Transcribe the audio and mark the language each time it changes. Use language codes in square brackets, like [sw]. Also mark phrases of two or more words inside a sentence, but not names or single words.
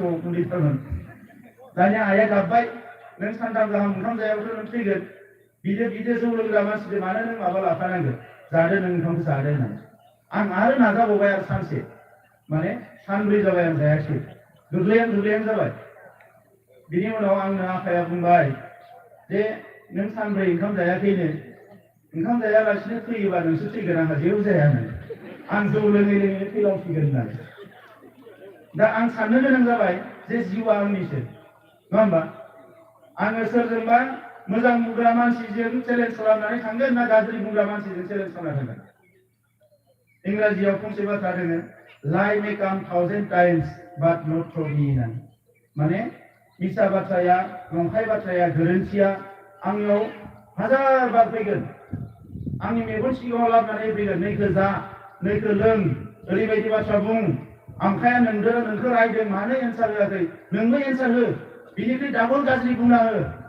[brx] समाव उन्दैथारमोन दानिया आइया गाबबाय नों सानथाम गाहाम ओंखाम जायाबाथ' नों थैगोन बिदो जौ लोंग्रा मानसिजों मानो नों माबा लाफानांगौ जादो नों ओंखामखौ जादो होननानै आं आरो नाजाबावबाय आरो सानसे माने सानब्रै जाबाय आं जायाखै गोग्लैहां जाबाय बिनि उनाव आंनो आफाया बुंबाय जे नों सानब्रै ओंखाम जायाखैनो ओंखाम जायालासिनो थैयोबा नोंसोर थैगोन आंहा जेबो जाया होननानै आं जौ लोङै लोङै थैलांसिगोन होननानै दा आं साननो गोनां जाबाय जे जिउआ आंनिसो नङा होमबा आङो सोरजोंबा मोजां बुंग्रा मानसिजों चेलेन्ज खालामनानै थांगोन ना गाज्रि बुंग्रा मानसिजों चेलेन्ज खालामनानै थांगोन इंराजियाव फंसे बाथ्रा दङ [en] lie may come 1,000 times but not through me [brx] होननानै माने मिसा बाथ्राया नंखाय बाथ्राया गोरोन्थिया आंनियाव हाजार बार फैगोन आंनि मेगन सिगाङाव लाबोनानै फैगोन नैखो जा नैखो लों ओरैबायदि बाथ्रा बुं आमखाया नोंखौ रायदों मानो एन्सार होआखै नोंबो एन्सार हो बिनिख्रुइ डाबल गाज्रि बुंना हो